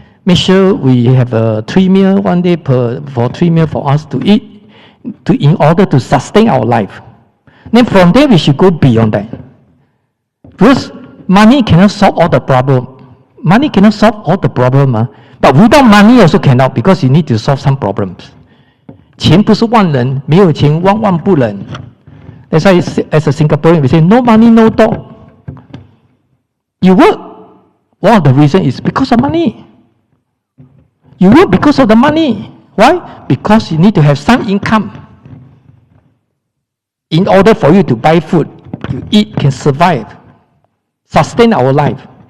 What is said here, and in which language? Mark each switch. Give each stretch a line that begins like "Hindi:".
English: Make sure we have 3 meals one day for 3 meals for us to eat, in order to sustain our life. Then from there, we should go beyond that. Because money cannot solve all the problem. Money cannot solve all the problem, but without money also cannot, because you need to solve some problems.
Chinese: 钱不是万能，没有钱万万不能。
English: That's why, as a Singaporean, we say, no money, no dog. You work, one of the reasons is because of money. You work because of the money. Why? Because you need to have some income. In order for you to buy food, you eat, can survive, sustain our life.